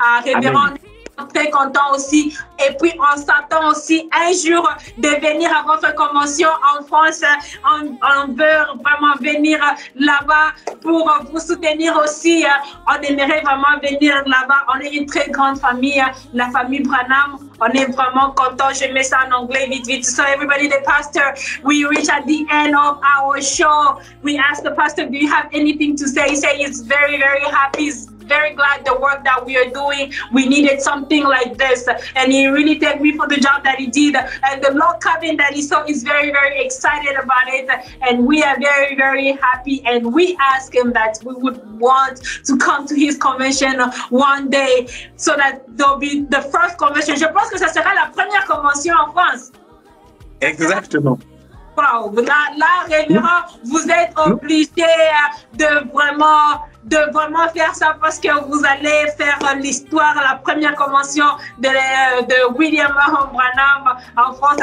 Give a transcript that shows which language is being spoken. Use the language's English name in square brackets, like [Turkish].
[French] Révérend, très content aussi. Et puis, on s'attend aussi un jour de venir à votre convention en France. On veut vraiment venir là-bas pour vous soutenir aussi. On aimerait vraiment venir là-bas. On est une très grande famille, la famille Branham. On est vraiment content. Je mets ça en anglais vite, vite. [English] So everybody, the pastor, we reach at the end of our show. We ask the pastor, do you have anything to say? He said he's very, very happy. He's very glad the work that we are doing. We needed something like this. And he really thanked me for the job that he did. And the log cabin that he saw is very, very excited about it. And we are very, very happy. And we asked him that we would want to come to his convention one day so that there'll be the first convention. [French] Je pense que ça sera la première convention en France. Exactement. Wow. Là, révérend, vous êtes obligé de vraiment faire ça parce que vous allez faire l'histoire, la première convention de William Mahon Branham en France.